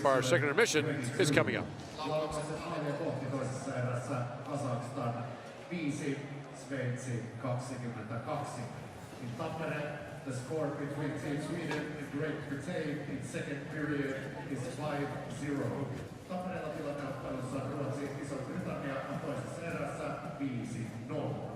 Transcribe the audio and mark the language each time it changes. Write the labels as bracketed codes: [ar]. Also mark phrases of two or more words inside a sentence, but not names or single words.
[en] Our second intermission is coming up. [fi] Kazakhstan 5, Sveitsi 22. [en] In Tampere, the score between Team Sweden and Great Britain in second period is 5-0. [fi] Tampereella tilanneottelussa Ruotsi Iso-Britannia on toisessa erässä 5-0.